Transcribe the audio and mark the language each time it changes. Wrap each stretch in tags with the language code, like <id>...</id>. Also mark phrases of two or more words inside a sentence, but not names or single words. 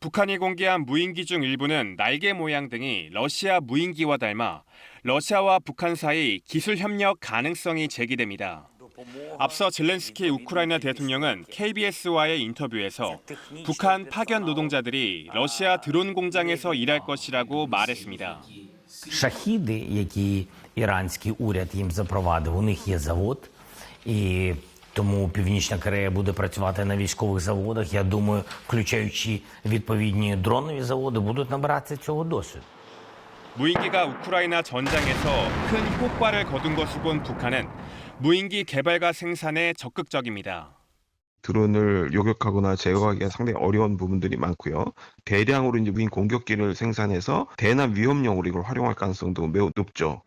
<ko>북한이 공개한 무인기 중 일부는 날개 모양 등이 러시아 무인기와 닮아 러시아와 북한 사이 기술 협력 가능성이 제기됩니다. 앞서 젤렌스키 우크라이나 대통령은 KBS와의 인터뷰에서 북한 파견 노동자들이 러시아 드론 공장에서 일할 것이라고 말했습니다.</ko> <uk>Шахіди, які іранський уряд їм запровадив, у них є завод, і тому Північна Корея буде працювати на військових заводах. Я думаю, включаючи відповідні дронові заводи, будуть набирати цього досвіду.</uk> <ko>무인기가 우크라이나 전장에서 큰 효과를 거둔 것을 본 북한은 무인기 개발과 생산에 적극적입니다. 드론을 요격하거나 제거하기가 상당히 어려운 부분들이 많고요. 대량으로 이제 무인 공격기를 생산해서 대남 위협용으로 이걸 활용할 가능성도 매우 높죠.</ko>